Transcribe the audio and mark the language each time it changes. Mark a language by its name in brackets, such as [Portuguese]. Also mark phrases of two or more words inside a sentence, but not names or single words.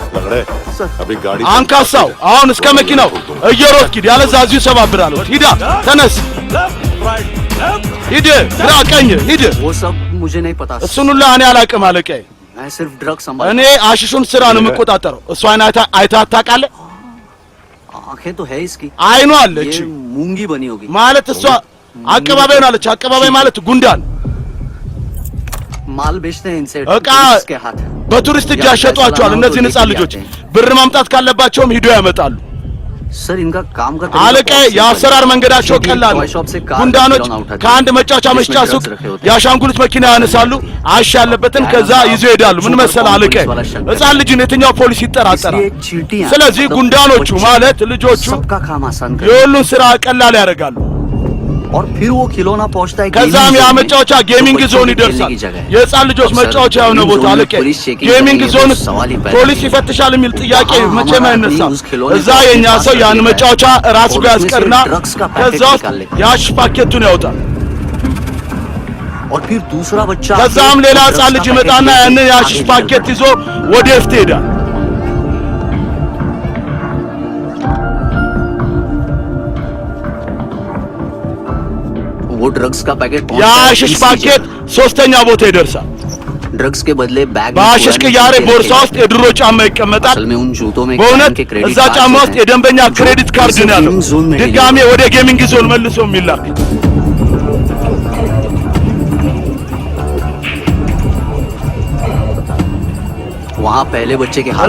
[Hindi] अरे अभी गाड़ी [Amharic] አንካሳው አሁን እስከ መኪናው እየሮጥክ ሂድ፣ ያለዛ እዚሁ ሰባብራለሁ። ሂዳ ተነስ፣ ሂድ፣ ግራ ቀኝ ሂድ። [Hindi] वो सब मुझे नहीं पता [Amharic] እሱን ሁላ እኔ አላውቅም አለቃዬ። [Hindi] मैं सिर्फ ड्रग संभाल [Amharic] እኔ አሽሹን ስራ ነው የምቆጣጠረው። እሷን አይተህ ታውቃለህ? [Hindi] आंखें तो है इसकी [Amharic] አይኗ አለች [Hindi] ये मूंगी बनी होगी [Amharic] ማለት እሷ አቀባባይ ሆናለች። አቀባባይ ማለት ጉንዳን [Hindi] माल बेचते हैं इनसे [Amharic] እቃ [Hindi] के हाथ [Amharic] በቱሪስት እጅ ያሸጧቸዋል። እነዚህን ሕፃን ልጆች ብር ማምጣት ካለባቸውም ሂዶ ያመጣሉ። [Hindi] सर इनका काम का [Amharic] አለቃዬ የአሰራር መንገዳቸው ቀላል ነው። ጉንዳኖች ከአንድ መጫወቻ መሸጫ ሱቅ የአሻንጉሊት መኪና ያነሳሉ፣ አሽ ያለበትን ከዛ ይዞ ይሄዳሉ። ምን መሰለህ አለቃዬ፣ ሕፃን ልጅን የትኛው ፖሊስ ይጠራጠራል? ስለዚህ ጉንዳኖቹ ማለት ልጆቹ [Hindi] सबका काम आसान कर [Amharic] የሁሉን ስራ ቀላል ያደርጋሉ። [Hindi] और फिर वो खिलौना पहुंचता है [Amharic] ከዛም ያ መጫወቻ [English] gaming zone [Amharic] ይደርሳል። የሕፃን ልጆች መጫወቻ የሆነ ቦታ አለቀ። [English] gaming zone [Amharic] ፖሊስ ይፈትሻል የሚል ጥያቄ መቼም አይነሳም። እዛ የኛ ሰው ያን መጫወቻ ራሱ ጋር ያስቀርና ከዛ ውስጥ የአሽ ፓኬቱን ያወጣል። [Hindi] और फिर दूसरा बच्चा [Amharic] ከዛም ሌላ ሕፃን ልጅ ይመጣና ያንን የአሽ ፓኬት ይዞ ወደ እፍት ይሄዳል። [Hindi] वो ड्रग्स का पैकेट [Amharic] የአሽሽ ፓኬት ሶስተኛ ቦታ ይደርሳል። [Hindi] ड्रग्स के बदले बैग [Amharic] በአሽሽ ቅያሬ ቦርሳ ውስጥ የድሮ ጫማ ይቀመጣል። [Hindi] असल में उन जूतों में [Amharic] በእውነት [Hindi] के क्रेडिट [Amharic] እዛ ጫማ ውስጥ የደንበኛ [English] credit card [Amharic] ነው ያለው። ድጋሜ ወደ [English] gaming zone [Amharic] መልሶ የሚላክ [Hindi] वहाँ पहले बच्चे के हाथ